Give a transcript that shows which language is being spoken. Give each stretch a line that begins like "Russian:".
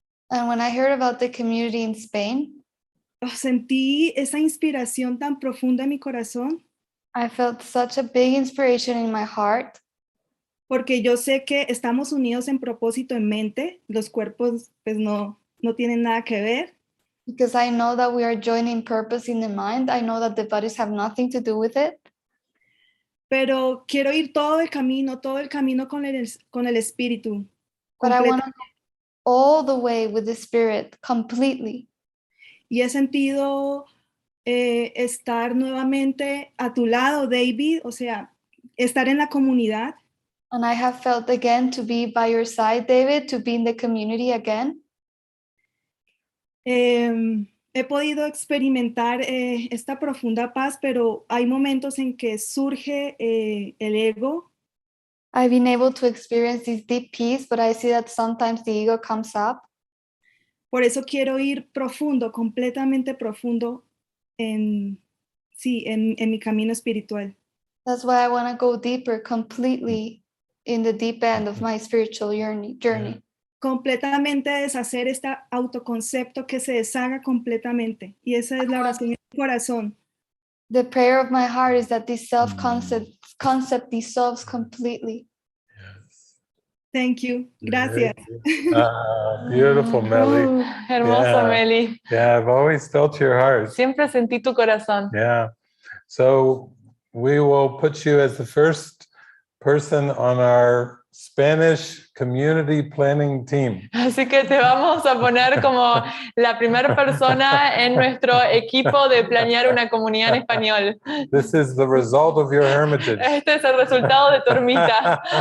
English: and when I heard about the community in Spain,
Spanish: sentí esa inspiración tan profunda en mi corazón.
English: I felt such a big inspiration in my heart.
Spanish: Porque yo sé que estamos unidos en propósito en mente, los cuerpos pues no tienen nada que ver.
English: Because I know that we are joining purpose in the mind. I know that the bodies have nothing to do with it.
Spanish: Pero quiero ir todo el camino con el espíritu.
English: But I want to go all the way with the Spirit, completely.
Spanish: Y he sentido estar nuevamente a tu lado, David, o sea, estar en la comunidad.
English: And I have felt again to be by your side, David, to be in the community again.
Spanish: He podido experimentar esta profunda paz, pero hay momentos en que surge el ego.
English: I've been able to experience this deep peace, but I see that sometimes the ego comes up.
Spanish: Por eso quiero ir profundo, completamente profundo en mi camino espiritual.
English: That's why I want to go deeper, completely in the deep end of my spiritual journey.
Spanish: Completamente deshacer este autoconcepto, que se deshaga completamente. Y esa es la oración en mi corazón.
English: The prayer of my heart is that this self-concept concept dissolves completely. Thank you. Gracias. Beautiful, Melly.
Spanish: Hermosa,
English: Yeah.
Spanish: Meli.
English: Yeah, I've always felt your heart.
Spanish: Siempre sentí tu corazón.
English: Yeah. So we will put you as the first person on our Spanish community planning team.
Spanish: Así que te vamos a poner como la primera persona en nuestro equipo de planear una comunidad en español.
English: This is the result of your hermitage.
Spanish: Este es el resultado de tu ermita.